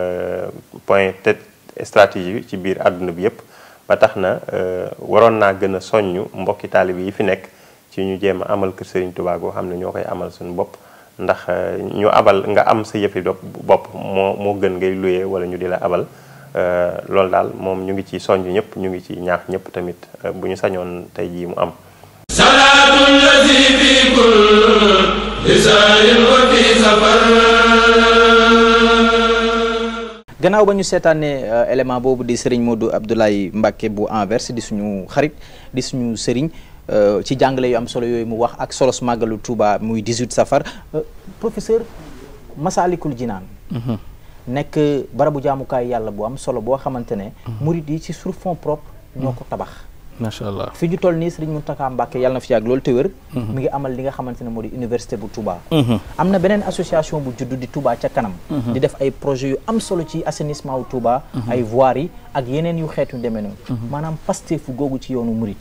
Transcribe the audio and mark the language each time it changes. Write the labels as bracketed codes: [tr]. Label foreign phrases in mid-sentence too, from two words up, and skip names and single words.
[wo] point stratégie ci biir àdduna bi yëpp ba tax na waroon naa gën a soññu mbokki taalib yi fi nekk ci ñu jéem a amal kër Serigne Touba goo xam ne ñoo koy amal suñu bopp ndax ñu abal nga am sa yëfi bopp moo gën ngay luyee wala ñu di la abal loolu daal moom ñu ngi ci soññ ñëpp ñu ngi ci ñaax ñëpp tamit bu ñu sañoon tey jii mu am [ar] الذي في كل سار وفي سفر. [wo] gannaaw ba ñu seetaanee élément boobu di Serigne Modou Abdoulaye Mbacké bu Anvers di suñu xarit di suñu Serigne ci jàngale yu am solo yooyu mu wax ak solos màggalu Touba muy 18 safar professeur Massalikul Jinaan nekk barabu jaamukaay yàlla bu am solo boo xamante ne murid yi ci [fr] sur fond propre [wo] ñoo ko tabax. [ar] ما شاء الله [wo] fi ñu toll nii Serigne Mountakha Mbacké yàlla na fi yàgg loolu te wér mi ngi amal li nga xamante ne moo di université bu Touba. am na beneen association bu juddu di Touba ca kanam. di def ay projets yu am solo ci assainissement wu Touba. ay voiries yi ak yeneen yu xeetu demee noonu. maanaam pasteefu googu ci yoonu murid.